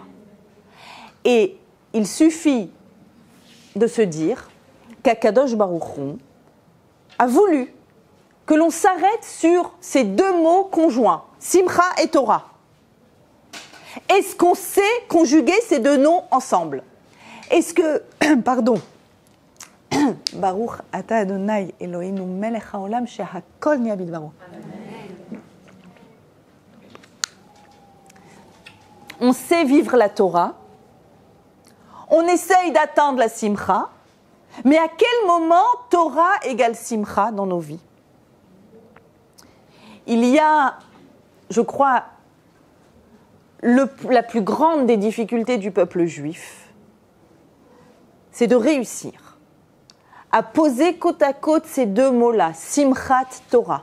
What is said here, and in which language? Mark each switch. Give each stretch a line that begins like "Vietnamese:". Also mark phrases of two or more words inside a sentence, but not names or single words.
French: Et il suffit de se dire qu'
Hebrew: הקדוש ברוך הוא
French: a voulu que l'on s'arrête sur ces deux mots conjoints, Simcha et Torah. Est-ce qu'on sait conjuguer ces deux noms ensemble? Est-ce que, pardon,
Hebrew: ברוך אתה אדוני אלוהינו מלך העולם שהכל נהיה בדברו.
French: On sait vivre la Torah, on essaye d'atteindre la Simcha, mais à quel moment Torah égale Simcha dans nos vies? Il y a, je crois, la plus grande des difficultés du peuple juif, c'est de réussir à poser côte à côte ces deux mots-là,
Hebrew: שמחת תורה.